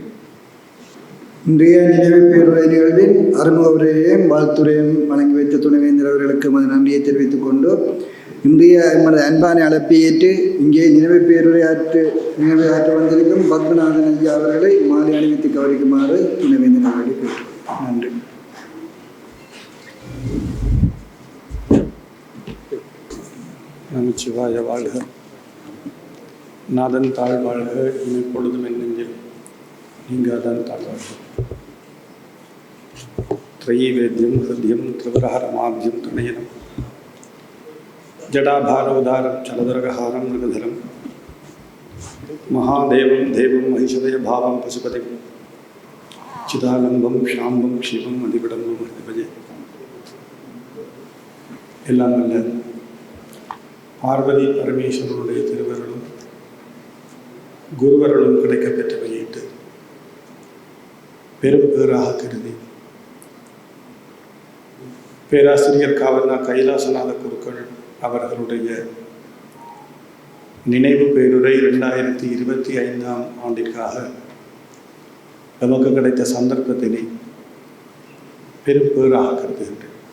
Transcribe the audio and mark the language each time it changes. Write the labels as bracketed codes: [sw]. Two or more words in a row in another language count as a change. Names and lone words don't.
[ta] இன்றைய நினைவு பேருரை நிகழ்வில் அருணுரையையும் வாழ்த்துறையும் வழங்கி வைத்த துணைவேந்தர் அவர்களுக்கு மது நன்றியை தெரிவித்துக் கொண்டு இன்றைய எமது அன்பானை அழைப்பை ஏற்று இங்கே நினைவு பேருரை ஆற்ற வந்திருக்கும் பத்மநாதன் ஐயா அவர்களை மாலை அணிவித்து கவனிக்குமாறு துணைவேந்தர் அவர்களை கேட்கிறோம். நன்றி. நமச்சிவாய வாழ்க. நாதன் தாழ் வாழ்க. இப்பொழுதும் என் நெஞ்சில் நீங்காதான் தாழ் வாழ்க. [sa] त्रयीवेद्यं हृदयं त्रिपुरहरमाब्जं तृणयनं जडाभारोदारं चलदुर्गहारं मृगधरं महादेवं देवं महिषदयभावं पशुपतिं चिदालम्बं शाम्बं क्षीपं अधिविडम्बं हृदिभजे. [ta] எல்லாம் நல்ல பார்வதி பரமேஸ்வரனுடைய திருவருளும் குருவருளும் கிடைக்கப்பெற்றவையிட்டு பெரும் பேராக கருதி பேராசிரியர் காவலா கைலாசநாத குருக்கள் அவர்களுடைய நினைவு பேருரை 2025 ஆண்டிற்காக நமக்கு கிடைத்த சந்தர்ப்பத்தினை பெரும் பேராக கருதுகின்றேன்.